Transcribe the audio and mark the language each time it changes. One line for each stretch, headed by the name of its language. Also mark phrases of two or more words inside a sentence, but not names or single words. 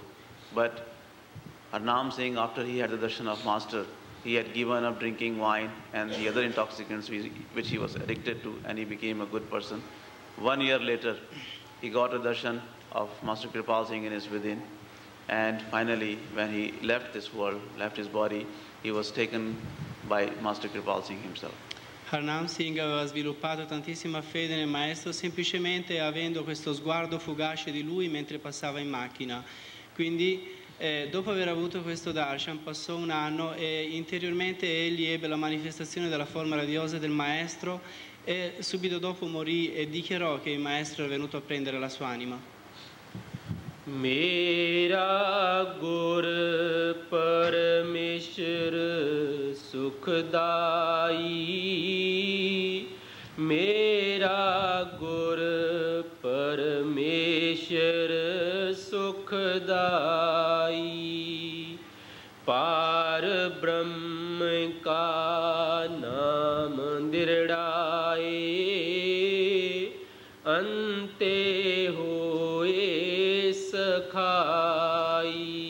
English: But Harnam Singh, after he had the darshan of Master, he had given up drinking wine and the other intoxicants which he was addicted to, and he became a good person. 1 year later, he got a darshan of Master Kirpal Singh in his within, and finally, when he left this world, left his body, he was taken by Master Kirpal Singh himself.
Italian: Harnam Singh aveva sviluppato tantissima fede nel maestro semplicemente avendo questo sguardo fugace di lui mentre passava in macchina. Quindi dopo aver avuto questo darshan passò un anno e interiormente egli ebbe la manifestazione della forma radiosa del maestro e subito dopo morì e dichiarò che il maestro è venuto a prendere la sua anima.
Punjabi: ਮੇਰਾ ਗੁਰੁ ਪਰਮੇਸਰੁ ਸੁਖਦਾਈ, ਮੇਰਾ ਗੁਰੁ ਪਰਮੇਸਰੁ ਸੁਖਦਾਈ, ਪਾਰਬ੍ਰਹਮ ਕਾ ਨਾਮੁ ਦ੍ਰਿੜਾਏ, ਅੰਤੇ ਹੋਇ ਸਖਾਈ।